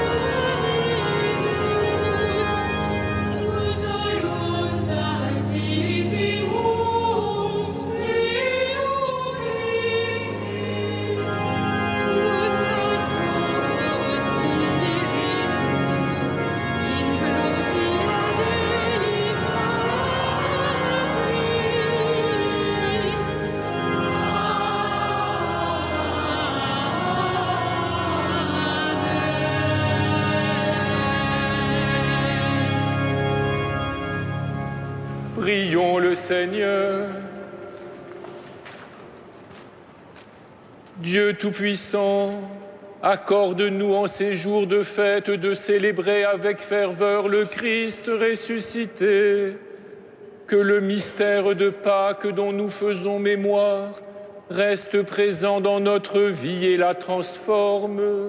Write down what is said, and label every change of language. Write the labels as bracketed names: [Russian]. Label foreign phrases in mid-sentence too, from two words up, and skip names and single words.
[Latin] Dominus, tu solus Altissimus, Iesu Christe, cum Sancto Spiritu, in gloria Dei Patris. [French] Prions le Seigneur. Dieu Tout-Puissant, accorde-nous en ces jours de fête de célébrer avec ferveur le Christ ressuscité, que le mystère de Pâques dont nous faisons mémoire reste présent dans notre vie et la transforme.